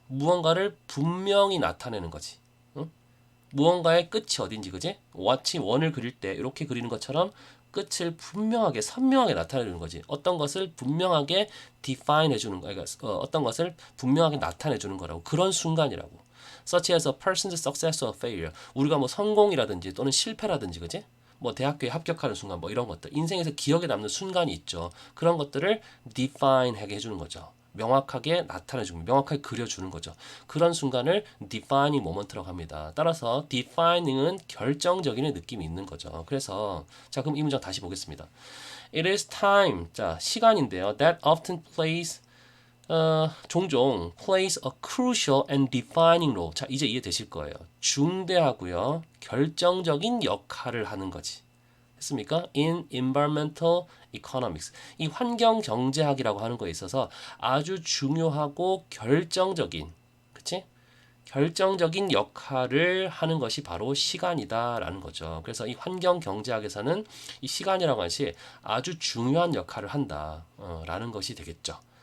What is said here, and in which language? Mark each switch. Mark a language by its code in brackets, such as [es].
[ko] 무언가를 분명히 나타내는 거지. 응? 무언가의 끝이 어딘지, 그지? 마치 원을 그릴 때 이렇게 그리는 것처럼 끝을 분명하게 선명하게 나타내는 거지. 어떤 것을 분명하게 define 해주는 거, 그러니까 어떤 것을 분명하게 나타내주는 거라고. 그런 순간이라고. [en] Such as a person's success or failure. [ko] 우리가 뭐 성공이라든지 또는 실패라든지, 그지? 뭐 대학교에 합격하는 순간, 뭐 이런 것들, 인생에서 기억에 남는 순간이 있죠. 그런 것들을 define하게 해주는 거죠. 명확하게 나타내주는, 명확하게 그려주는 거죠. 그런 순간을 defining moment라고 합니다. 따라서 defining은 결정적인 느낌이 있는 거죠. 그래서 자, 그럼 이 문장 다시 보겠습니다. [en] It is time. [ko] 자, 시간인데요. [en] That often plays [ko] 종종 [en] plays a crucial and defining role. [ko] 자, 이제 이해되실 거예요. 중대하고요. 결정적인 역할을 하는 거지. 했습니까? [en] In environmental economics. [ko] 이 환경 경제학이라고 하는 거에 있어서 아주 중요하고 결정적인, 그치? 결정적인 역할을 하는 것이 바로 시간이다라는 거죠. 그래서 이 환경 경제학에서는 이 시간이라고 하는 것이 아주 중요한 역할을 한다라는 것이 되겠죠.